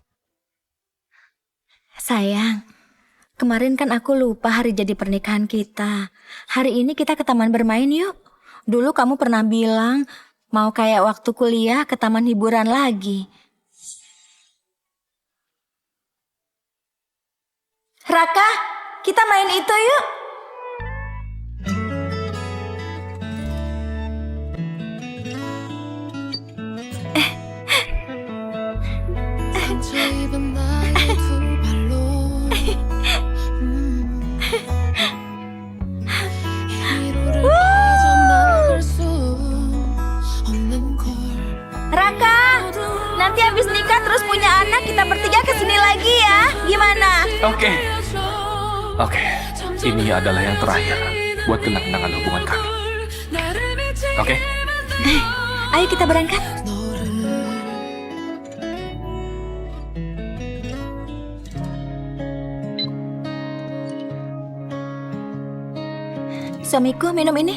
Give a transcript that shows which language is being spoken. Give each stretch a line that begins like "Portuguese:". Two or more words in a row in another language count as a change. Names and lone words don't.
Indonesian: Sayang, kemarin kan aku lupa hari jadi pernikahan kita. Hari ini kita ke taman bermain yuk. Dulu kamu pernah bilang mau kayak waktu kuliah ke taman hiburan lagi. Raka, kita main itu yuk.
Korean: 입은 나의 두 발로 위로를 빠져나갈 수 없는 걸
Indonesian: Raka, Raka. Nanti habis nikah terus punya anak, kita bertiga kesini lagi ya. Gimana? Oke. Oke. Ini adalah yang terakhir buat kenang-kenangan hubungan kami. Oke? Ayo kita berangkat. Suamiku minum ini.